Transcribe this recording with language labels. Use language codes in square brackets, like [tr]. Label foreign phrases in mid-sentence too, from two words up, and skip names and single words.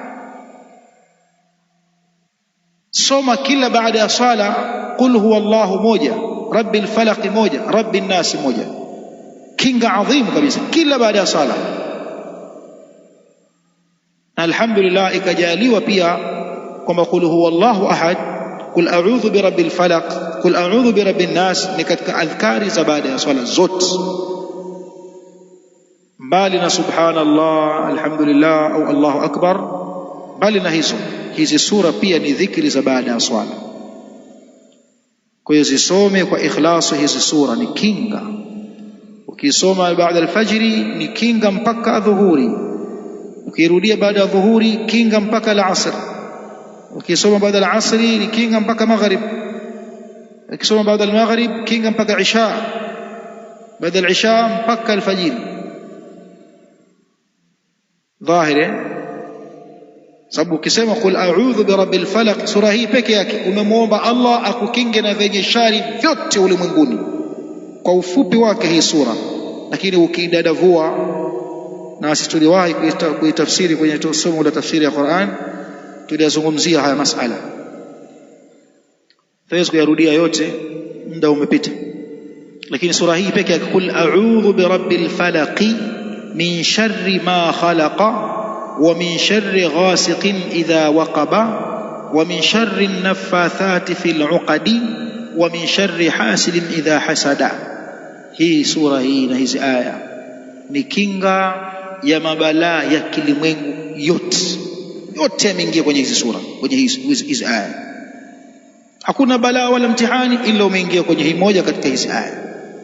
[sw] Soma kila baada ya sala [ar] قل هو الله [sw] moja, [ar] رب الفلق [sw] moja, [ar] رب الناس [sw] moja, kinga adhimu kabisa kila baada ya sala. Alhamdulillah, ikajaliwa pia kwamba [ar] قل هو الله أحد، قل أعوذ برب الفلق، قل أعوذ برب الناس [sw] ni katika adhkari za baada ya swala zote, mbali na [ar] سبحان الله، الحمد لله [sw] au [ar] الله أكبر. [sw] Mbali na hizi sura pia ni dhikri za baada ya swala. Kwa hiyo zisome kwa ikhlasu hizi sura, ni kinga. Ukisoma baada alfajiri ni kinga mpaka dhuhuri, ukirudia baada ya dhuhuri kinga mpaka alasr, ukisoma baada alasri ni kinga mpaka maghrib, ukisoma baada almaghrib kinga mpaka isha, baada alisha mpaka alfajiri. Dhahiri sababu ukisema [ar] قل أعوذ برب الفلق, [sw] sura hii peke yake umemwomba Allah akukinge na venye shari vyote ulimwenguni kwa ufupi wake hii sura. Lakini ukidadavua, na sisi tuliwahi kuitafsiri kwenye somo la tafsiri ya Qur'an, tuliyazungumzia haya masala, tuwezi kuyarudia yote, muda umepita. Lakini sura hii peke yake, [ar] قل أعوذ برب الفلق من شر ما خلق ومن شر غاسق إذا وقب ومن شر النفاثات في العقد ومن شر حاسد إذا حسد. [sw] Hii sura hii na hizi aya ni kinga ya mabalaa ya kilimwengu yote yameingia kwenye hizi sura, kwenye hizi aya. Hakuna balaa wala mtihani ila umeingia kwenye hii moja katika hizi aya.